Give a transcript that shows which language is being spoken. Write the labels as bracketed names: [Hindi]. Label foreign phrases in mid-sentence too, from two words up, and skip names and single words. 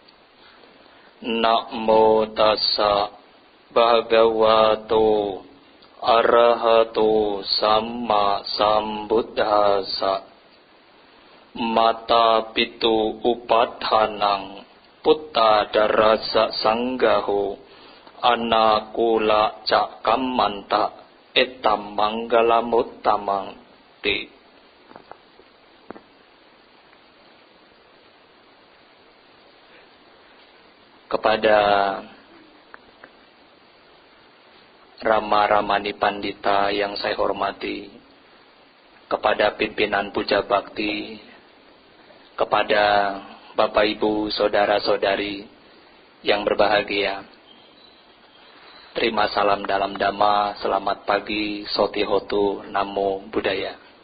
[Pali] Namo tassa bhagavato arahato samma sambuddhassa. Mata pitu upadhanang putta darasa sanggaho anakula cakamanta etam manggalamuttamang ti. [Indonesian] Kepada Rama-Ramani Pandita yang saya hormati, kepada pimpinan Puja Bakti, kepada Bapak Ibu, Saudara-saudari yang berbahagia, terima salam dalam Dhamma, selamat pagi, [Pali] Sotihotu, Namo Buddhaya.